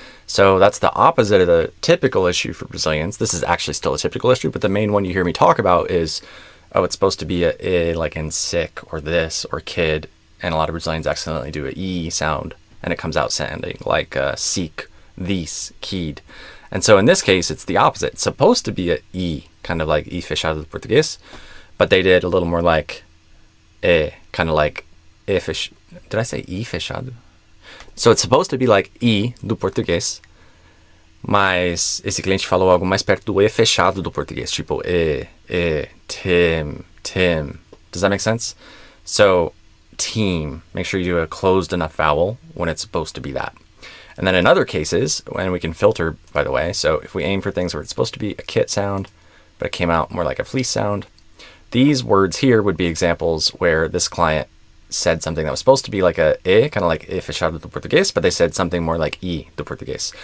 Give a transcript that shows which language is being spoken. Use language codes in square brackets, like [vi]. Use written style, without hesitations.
[en] So that's the opposite of the typical issue for Brazilians. This is actually still a typical issue, but the main one you hear me talk about is, oh, it's supposed to be a I, like in sick or this or kid, and a lot of Brazilians accidentally do a E sound, and it comes out sounding like seek, this, kid. And so in this case, it's the opposite. It's supposed to be a E, kind of like [pt] E fechado do português, [en] but they did a little more like E, kind of like E fechado. Did I say E fechado? So it's supposed to be like [pt] I do português, mas esse cliente falou algo mais perto do E fechado do português, tipo Tim. [en] Does that make sense? So team, make sure you do a closed enough vowel when it's supposed to be that. And then in other cases, and we can filter, by the way, so if we aim for things where it's supposed to be a kit sound, but it came out more like a fleece sound, these words here would be examples where this client said something that was supposed to be like a E, kind of like [pt] E fechado do português, [en] but they said something more like [pt] I do português.